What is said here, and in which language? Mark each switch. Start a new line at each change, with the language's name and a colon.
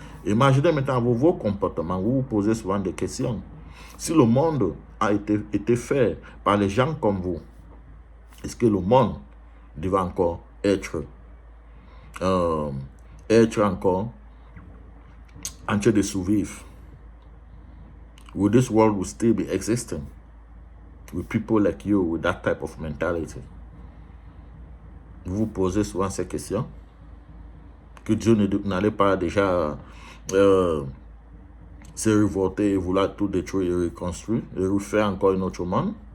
French: Imaginez maintenant vos comportements, vous vous posez souvent des questions. Si le monde a été fait par les gens comme vous, est-ce que le monde devait encore être encore en train de survivre?
English: Would this world will still be existing with people like you with that type of mentality?
French: Vous vous posez souvent ces questions? Que Dieu n'allait pas déjà se révolter et vouloir tout détruire et reconstruire et refaire encore une autre monde?